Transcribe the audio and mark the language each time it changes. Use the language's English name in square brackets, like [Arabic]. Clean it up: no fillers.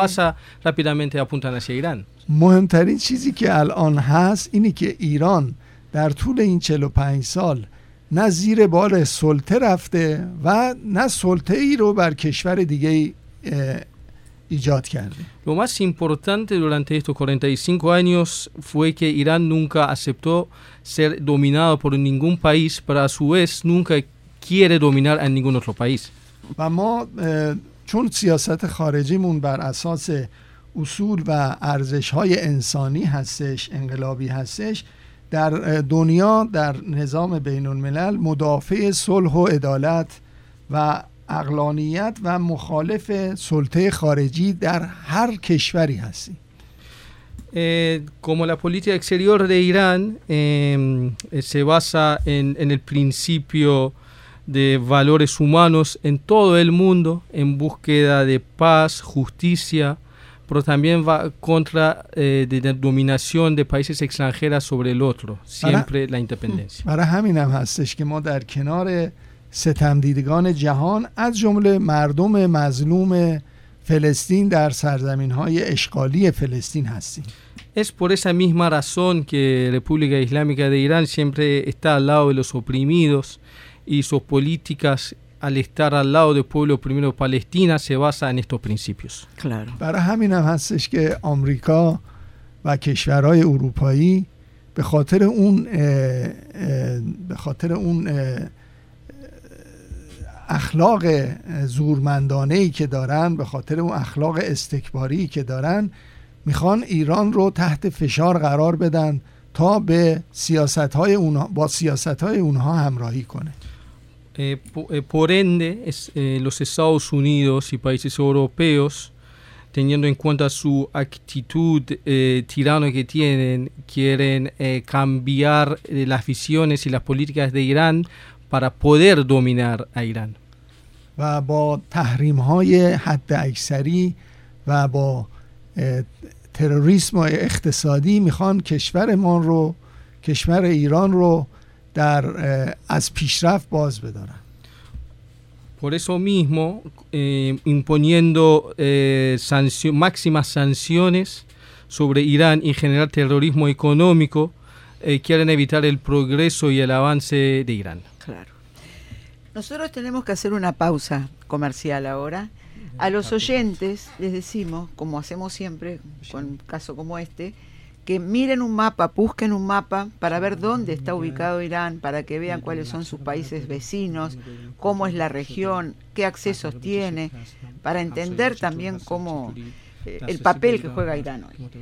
[Spanish] pasa rápidamente apuntan hacia Irán. [Persian] مهمترین چیزی که الان هست اینه که ایران در طول این 45 سال نه زیر بار سلطه رفته و نه سلطه‌ای رو بر کشور دیگه ایجاد کرده. [Spanish] Lo más importante durante estos 45 años fue que Irán nunca aceptó ser dominado por ningún país, pero a su vez nunca quiere dominar a ningún otro país. [Persian] و ما چون سیاست خارجیمون بر اساس اصول و ارزش‌های انسانی هستش، انقلابی هستش، در دنیا در نظام بین‌الملل مدافع صلح و عدالت و عقلانیت و مخالف سلطه خارجی در هر کشوری هستی. [Spanish] Como la política exterior de Irán se basa en el principio de valores humanos en todo el mundo en búsqueda de paz, justicia, pero también va contra de dominación de países extranjeras sobre el otro, siempre la independencia. [Persian] برای همین هم هستش که ما در کنار ستمدیدگان جهان از جمله مردم مظلوم فلسطین در سرزمین‌های اشغالی فلسطین هستیم. [Spanish] Es por esa misma razón que República Islámica de Irán siempre está al lado de los oprimidos y sus políticas al estar al lado del pueblo oprimido de Palestina se basa en estos principios. Claro. [Persian] برای همین هم هستش که آمریکا و کشورهای اروپایی به خاطر اون اخلاق زورمندانه ای که دارن، به خاطر اون اخلاق استکباری که دارن، میخوان ایران رو تحت فشار قرار بدن تا به سیاست‌های اونها با سیاست‌های اونها همراهی کنه. [Spanish] Por ende, los Estados Unidos y países europeos, teniendo en cuenta su actitud tirano que tienen, quieren cambiar las visiones y las políticas de Irán para poder dominar a Irán. [Persian] و با تحریم‌های حد اکثری و با تروریسم و اقتصادی میخوان کشورمان رو، کشور ایران رو در از پیشرفت باز بدارن. [Spanish] Por eso mismo, imponiendo máximas sanciones sobre Irán y generar terrorismo económico, quieren evitar el progreso y el avance de Irán. Claro. Nosotros tenemos que hacer una pausa comercial ahora. A los oyentes les decimos, como hacemos siempre con un caso como este, que miren un mapa, busquen un mapa para ver dónde está ubicado Irán, para que vean cuáles son sus países vecinos, cómo es la región, qué accesos tiene, para entender también cómo el papel que juega Irán hoy.